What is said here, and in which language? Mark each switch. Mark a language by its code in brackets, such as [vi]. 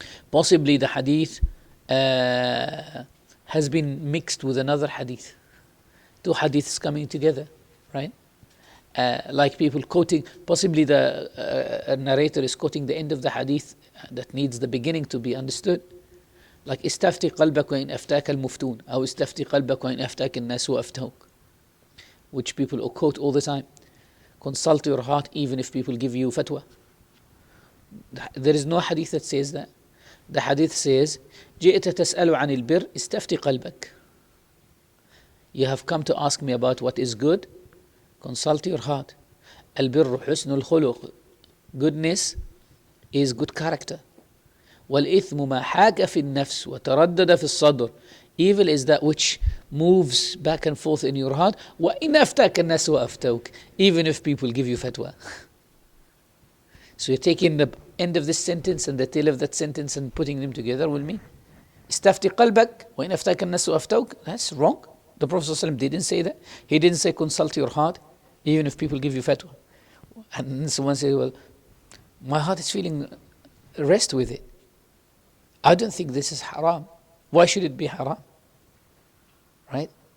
[en] Possibly the hadith has been mixed with another hadith. Two hadiths coming together, right? Like people quoting, possibly the narrator is quoting the end of the hadith that needs the beginning to be understood. [ar] Like استفتي قلبك وإن أفتاك المفتون أو استفتي قلبك وإن أفتاك الناس وأفتوك, [en] which people quote all the time. Consult your heart even if people give you fatwa. There is no hadith that says that. The hadith says [ar] جئت تسأل عن البر استفتي قلبك. [en] You have come to ask me about what is good, consult your heart. [ar] البر حسن الخلق. [en] Goodness is good character. [ar] والإثم ما حاك في النفس وتردد في الصدر. [en] Evil is that which moves back and forth in your heart. [ar] وإن أفتاك الناس وأفتوك. [en] Even if people give you fatwa. So you're taking the end of this sentence and the tail of that sentence and putting them together with me. [ar] استفتي قلبك وإن أفتاك الناس وأفتوك. [en] That's wrong. The Prophet ﷺ didn't say that. He didn't say consult your heart even if people give you fatwa. And someone says, well, my heart is feeling rest with it. I don't think this is haram. Why should it be haram? Right?